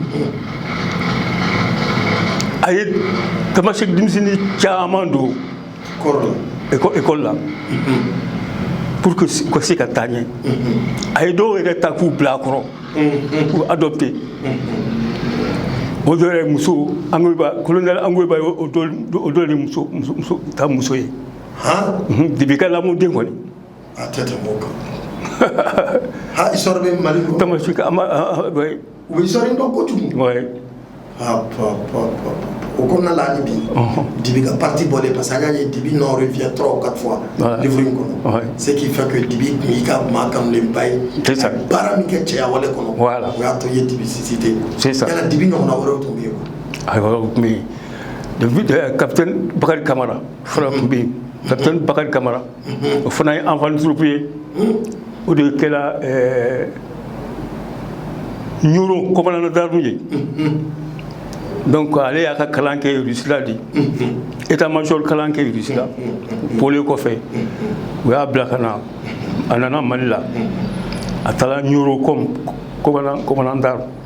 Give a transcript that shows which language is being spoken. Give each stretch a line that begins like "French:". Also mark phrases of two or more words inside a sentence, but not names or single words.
Bambara: a ye Tamasek denmisɛnnin caman don école la
French: pour que
Bambara: u ka se ka taa ɲɛ a ye dɔw yɛrɛ ta k'u bila a kɔrɔ k'u adopter o dɔ yɛrɛ muso colonel Angoiba o dɔ de muso ta muso ye depuis ka lamɔ den kɔni a tɛ tɛmɛ o kan ha histoire bɛ Mali kɔnɔ Tamasuk u bɛ histoire in dɔn kojugu o kɔnɔna la hali bi Dibi ka parti bɔlen
French: parce que
Bambara: an y'a ye Dibi
French: n'en revient 3 ou 4 fois
Bambara: livre in kɔnɔ
French: ce qui fait que
Bambara: Dibi tun y'i ka maa kanulenba ye baara min kɛ cɛya wale kɔnɔ o y'a to i ye Dibi cité yala Dibi ɲɔgɔnna wɛrɛw tun bɛ yen wa ayiwa tun bɛ yen capitaine Bakari Kamara fana tun bɛ yen capitaine Bakari Kamara o fana ye
French: enfant troupe
Bambara: ye o de kɛra Ɲoro
French: commandant d'arme
Bambara: ye donc ale y'a ka kalan kɛ Russie la de
French: état major
Bambara: kalan kɛ Russie la bɔlen kɔfɛ u y'a bila ka na a nana Mali la a taara Ɲoro
French: comme commandant d'arme